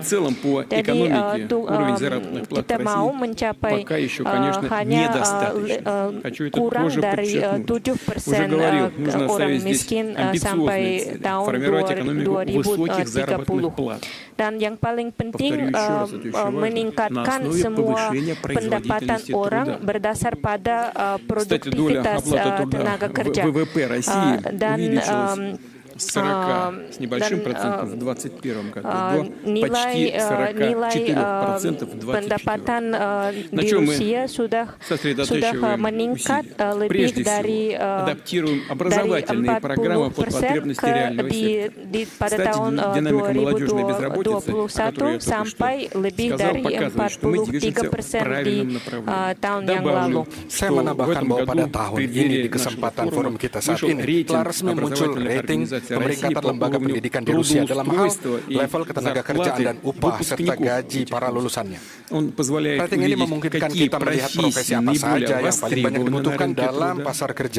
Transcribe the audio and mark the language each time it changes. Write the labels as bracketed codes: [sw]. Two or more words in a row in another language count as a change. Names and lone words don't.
[id] Jadi kita mau mencapai hanya kurang dari 7% orang miskin sampai tahun 2030. Dan yang paling penting meningkatkan semua pendapatan orang berdasar pada produktivitas tenaga kerja. Dan [ru] 40 с небольшим процентов в 2021 году до почти 44% в 2024. На чем мы сосредотачиваем усилия? Прежде всего, адаптируем образовательные программы под потребности реального сектора. Кстати, динамика молодежной безработицы, о которой я только что сказал, показывает, что мы движемся в правильном направлении. Добавлю, [id] Saya menambahkan bahwa pada tahun ini di kesempatan forum kita saat ini telah resmi muncul rating pemeringkatan lembaga pendidikan di Rusia dalam hal level ketenagakerjaan dan upah serta gaji para lulusannya. Rating ini memungkinkan kita melihat profesi apa saja yang paling banyak dibutuhkan dalam pasar kerja.